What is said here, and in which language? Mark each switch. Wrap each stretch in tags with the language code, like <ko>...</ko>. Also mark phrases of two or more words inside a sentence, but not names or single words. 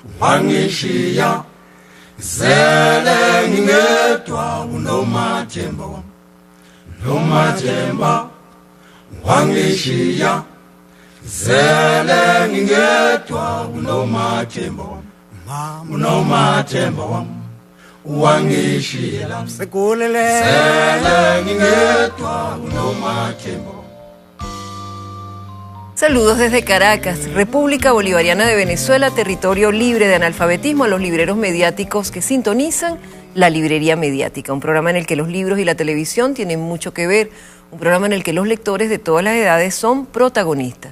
<zu>wangishiya zele ngingedwa unomathemba wami nomathemba wangishiya zele ngingedwa unomathemba wami unomathemba wami wangishiya zele ngingedwa unomathemba wami.</zu> <es>Saludos desde Caracas, República Bolivariana de Venezuela, territorio libre de analfabetismo, a los libreros mediáticos que sintonizan La Librería Mediática, un programa en el que los libros y la televisión tienen mucho que ver, un programa en el que los lectores de todas las edades son protagonistas.</es>